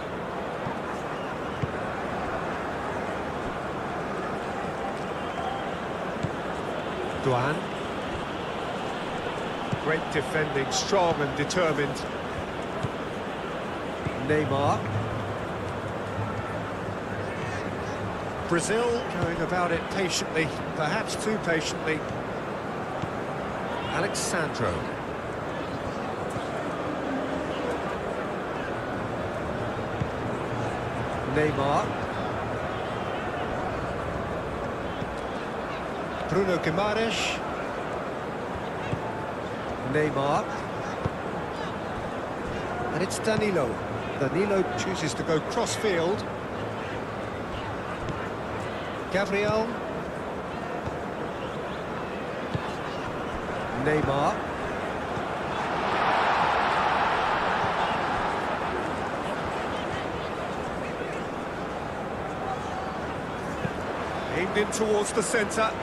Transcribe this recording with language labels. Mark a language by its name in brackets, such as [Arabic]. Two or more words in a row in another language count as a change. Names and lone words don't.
[English] Duan. Great defending, strong and determined. Neymar. Brazil going about it patiently, perhaps too patiently. Alexandro. Neymar. Bruno Guimaraes. Neymar. And it's Danilo. Danilo chooses to go cross-field. Gabriel. Neymar. Aimed in towards the centre.